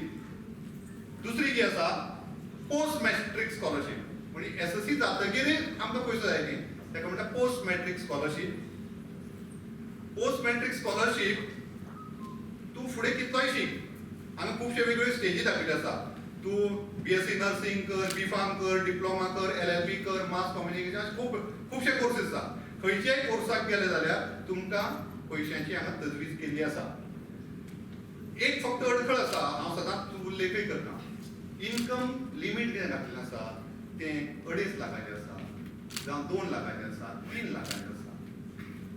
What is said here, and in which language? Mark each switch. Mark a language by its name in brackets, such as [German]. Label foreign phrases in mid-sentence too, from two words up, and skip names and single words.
[Konkani] दुसरी जी आसा [English] post matric scholarship [Konkani] म्हणजे SSC जातकीर आमकां पयसो जाय न्ही ताका म्हणटा [English] post matric scholarship. post matric scholarship [Konkani] तूं फुडें कितलोय शीक. हांगा खुबशे वेगवेगळे स्टेजी दाखयल्ले आसा. तूं [English] BSc nursing [Konkani] कर, B.Pharm कर, डिप्लोमा कर, LLB कर, [English] mass communication [Konkani] अशे खुबशे कोर्सेस आसा. खंयच्याय कोर्साक गेले जाल्यार तुमकां पयशांची हांगा तजवीज केल्ली आसा. एक फक्त अडखळ आसा, हांव सदांच उल्लेखय करता. [English] income limit [Konkani] कितें घातलेलें आसा तें 2.5 लाखाचें आसा, जावं 2 लाखाचें आसा, 3 लाखाचें आसा.